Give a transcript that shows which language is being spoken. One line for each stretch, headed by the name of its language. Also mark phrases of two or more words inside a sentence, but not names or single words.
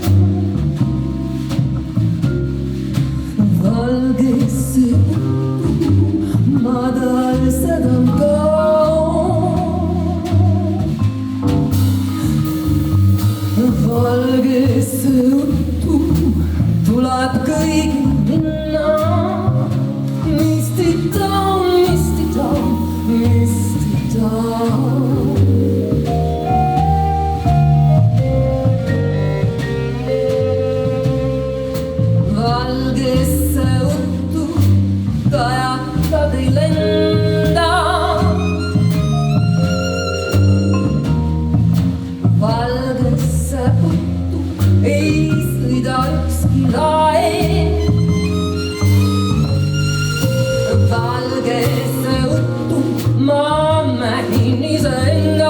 Estonian: Valgesse uttu madal sadam kaob. Valgesse uttu tuleb kõigil minna.
English: Misty town, misty town, misty town.
Estonian: Valgesse uttu kajattad ei lenda. Valgesse uttu ei sõida ükski laev. Valgesse uttu ma mähin iseenda.